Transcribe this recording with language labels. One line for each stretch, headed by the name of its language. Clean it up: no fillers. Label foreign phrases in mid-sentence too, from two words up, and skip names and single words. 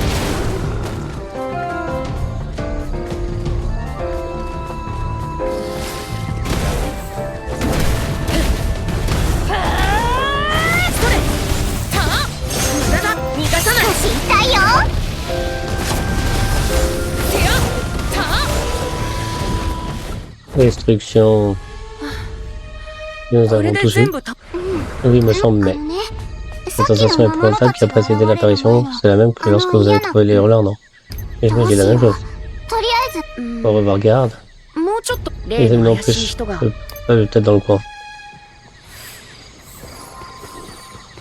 Japanese: 痛いよ。
French: Destruction. Nous
Japanese: これ
French: avons
Japanese: で
French: tous
Japanese: 全
French: eu.
Japanese: 部た
French: Oui, il me semble, mais
Japanese: ね、
French: la sensation épouvantable qui a précédé l'apparition, c'est la même que lorsque vous avez trouvé les hurleurs, non? Et je me dis la même chose.
Japanese: とりあえず
French: Au revoir, garde.
Japanese: もうちょっと
French: Les
Japanese: 例
French: ennemis
Japanese: の
French: en
Japanese: 怪しい
French: plus.
Japanese: 人が
French: Peut-être dans le coin.